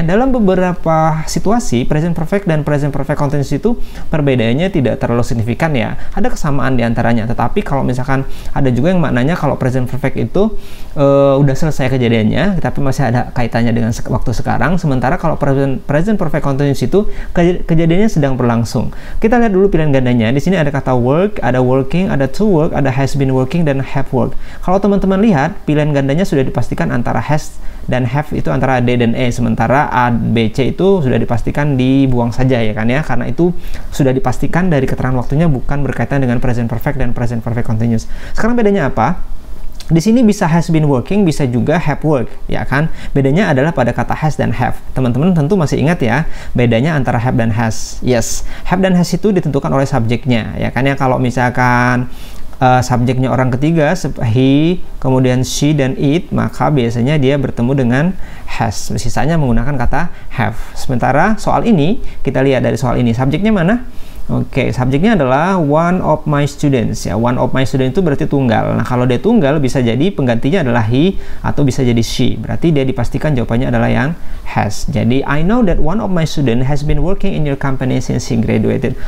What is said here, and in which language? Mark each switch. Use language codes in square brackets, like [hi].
[id] Dalam beberapa situasi, present perfect dan present perfect continuous itu perbedaannya tidak terlalu signifikan ya. Ada kesamaan di antaranya, tetapi kalau misalkan ada juga yang maknanya kalau present perfect itu udah selesai kejadiannya, tapi masih ada kaitannya dengan waktu sekarang. Sementara kalau present perfect continuous itu kejadiannya sedang berlangsung. Kita lihat dulu pilihan gandanya. Di sini ada kata work, ada working, ada to work, ada has been working, dan have worked. Kalau teman-teman lihat, pilihan gandanya sudah dipastikan antara has dan have itu antara D dan E, sementara A, B, C itu sudah dipastikan dibuang saja ya kan ya, karena itu sudah dipastikan dari keterangan waktunya bukan berkaitan dengan present perfect dan present perfect continuous. Sekarang bedanya apa? Di sini bisa has been working, bisa juga have worked, ya kan? Bedanya adalah pada kata has dan have. Teman-teman tentu masih ingat ya, bedanya antara have dan has. Yes, have dan has itu ditentukan oleh subjeknya, ya kan ya. Kalau misalkan subjeknya orang ketiga, he, kemudian she dan it, maka biasanya dia bertemu dengan has. Sisanya menggunakan kata have. Sementara soal ini, kita lihat dari soal ini, subjeknya mana? Oke, subjeknya adalah one of my students ya. One of my students itu berarti tunggal. Nah, kalau dia tunggal bisa jadi penggantinya adalah he atau bisa jadi she. Berarti dia dipastikan jawabannya adalah yang has. [en] Jadi I know that one of my student has been working in your company since he graduated.